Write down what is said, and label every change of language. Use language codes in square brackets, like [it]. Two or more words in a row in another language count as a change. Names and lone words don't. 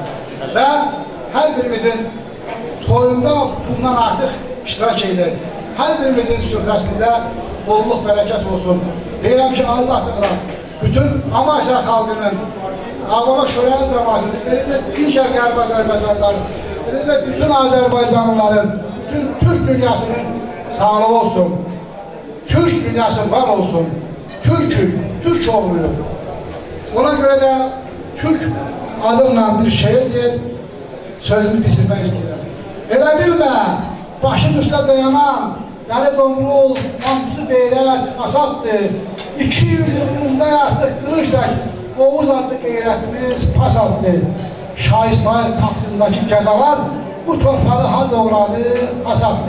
[az] Və hər birimizin toyunda bundan artıq iştirak edilir. Hər birimizin süfrəsində bolluk, bərəkət olsun. Deyirəm ki, Allah da bütün Amasya xalqının, Ağbaba Şöhrət cəmasının, elə də digər Qərb Azərbaycanlıların, elə də bütün Azərbaycanlıların, bütün Türk dünyasının sağlığı olsun. Türk dünyası var olsun. Türk oğluyum. [tr] Ona göre de Türk adımla bir şehir deyil, sözünü bitirmek istiyorum. [az] Elə bilmə, başın üstə dayanan, Dəli Domrul, Hamsı Beyrət, Asaddır. 200 yılında artıq qırırsak, Oğuz adlı qeyrətimiz pas addı. Şah İsmail taxtındakı gədalar bu torpağı ha doğradı, Asaddı.